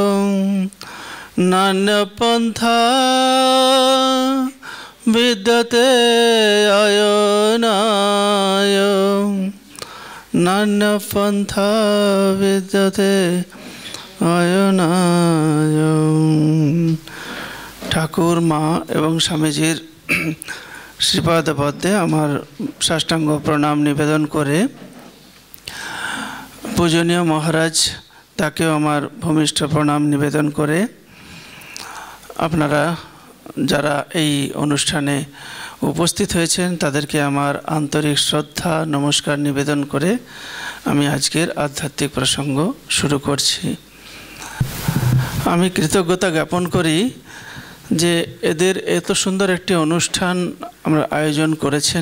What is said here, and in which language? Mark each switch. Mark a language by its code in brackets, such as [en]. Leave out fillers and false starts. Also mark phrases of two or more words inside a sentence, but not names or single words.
[sa] नान्यपन्था विद्यते अयनाय। नान्यपन्था विद्यते अयनाय। [bn] ঠাকুর মা এবং স্বামীজীর শ্রীপাদ পদ্মে আমার সাষ্টাঙ্গ প্রণাম নিবেদন করে পূজনীয় মহারাজ তাকে আমার ভূমিষ্ঠ প্রণাম নিবেদন করে আপনারা যারা এই অনুষ্ঠানে উপস্থিত হয়েছেন তাদেরকে আমার আন্তরিক শ্রদ্ধা নমস্কার নিবেদন করে আমি আজকের আধ্যাত্মিক প্রসঙ্গ শুরু করছি। আমি কৃতজ্ঞতা জ্ঞাপন করি যে এদের এত সুন্দর একটি অনুষ্ঠান আমরা আয়োজন করেছেন।